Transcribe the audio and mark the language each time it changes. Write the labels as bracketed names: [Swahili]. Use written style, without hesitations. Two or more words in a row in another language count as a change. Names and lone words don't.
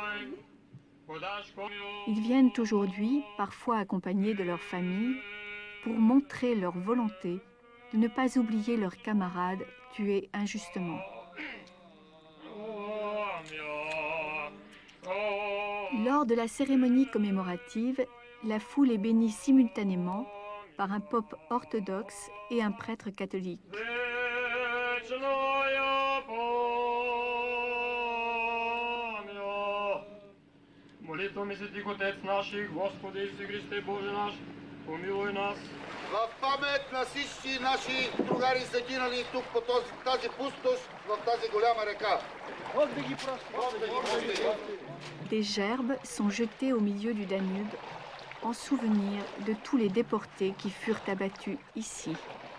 [French] Ils viennent aujourd'hui, parfois accompagnés de leur famille, pour montrer leur volonté de ne pas oublier leurs camarades tués injustement. Lors de la cérémonie commémorative, la foule est bénie simultanément par un pope orthodoxe et un prêtre catholique. [Church Slavic] Молитвами светих Отец наших, Господи Исусе Христе, Боже наш, помилуй нас. [Bulgarian] В памет на всички наши другари загинали тук по тази пустош, в тази голяма река. [French] Des gerbes sont jetées au milieu du Danube en souvenir de tous les déportés qui furent abattus ici.